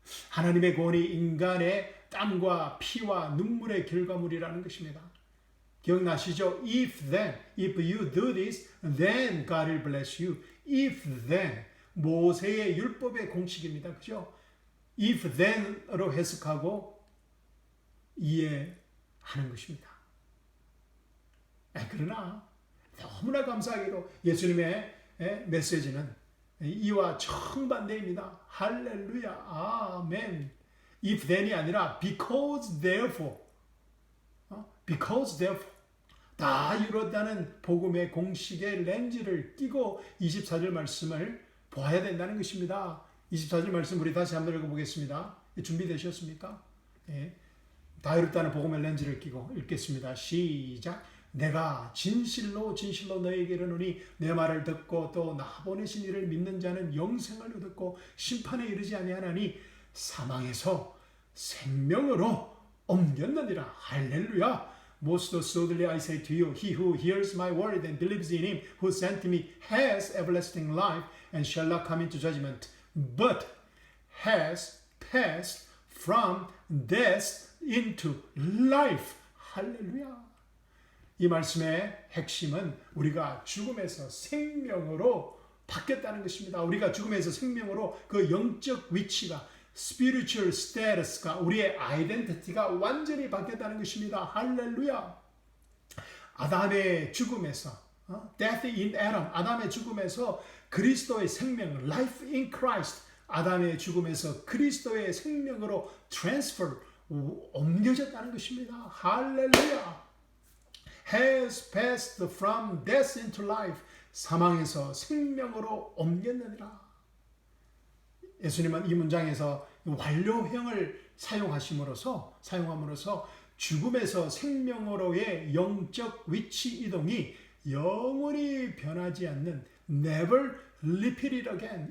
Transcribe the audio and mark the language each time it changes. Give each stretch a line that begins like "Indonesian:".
Korean: 하나님의 구원이 인간의 땀과 피와 눈물의 결과물이라는 것입니다. 기억나시죠?
English: If you do this, then God will bless you. If then,
Korean: 모세의 율법의 공식입니다. 그죠?
English: If then
Korean: 으로 해석하고 이해하는 것입니다. 그러나 너무나 감사하게도 예수님의 메시지는 이와 정반대입니다. 할렐루야. 아멘.
English: If then이
Korean: 아니라
English: because therefore. because therefore.
Korean: 다 이뤘다는 복음의 공식의 렌즈를 끼고 24절 말씀을 보아야 된다는 것입니다. 24절 말씀 우리 다시 한번 읽어보겠습니다. 준비되셨습니까? 다 이뤘다는 복음의 렌즈를 끼고 읽겠습니다. 시작. 내가 진실로 너희에게 이르노니 내 말을 듣고 또 나 보내신 이를 믿는 자는 영생을 얻었고 심판에 이르지 아니하나니 사망에서 생명으로 옮겼느니라. 할렐루야.
English: Most assuredly I say to you, he who hears my word and believes in him who sent me has everlasting life and shall not come into judgment, but has passed from death into life.
Korean: 할렐루야. 이 말씀의 핵심은 우리가 죽음에서 생명으로 바뀌었다는 것입니다. 우리가 죽음에서 생명으로 그 영적 위치가
English: spiritual status
Korean: 가 우리의 아이덴티티가 완전히 바뀌었다는 것입니다. 할렐루야. 아담의 죽음에서
English: death in Adam,
Korean: 아담의 죽음에서 그리스도의 생명
English: life in Christ,
Korean: 아담의 죽음에서 그리스도의 생명으로 transfer 옮겨졌다는 것입니다. 할렐루야.
English: has passed from death into life.
Korean: 사망에서 생명으로 옮겼느니라. 예수님은 이 문장에서 완료형을 사용함으로써 죽음에서 생명으로의 영적 위치 이동이 영원히 변하지 않는
English: never repeated again.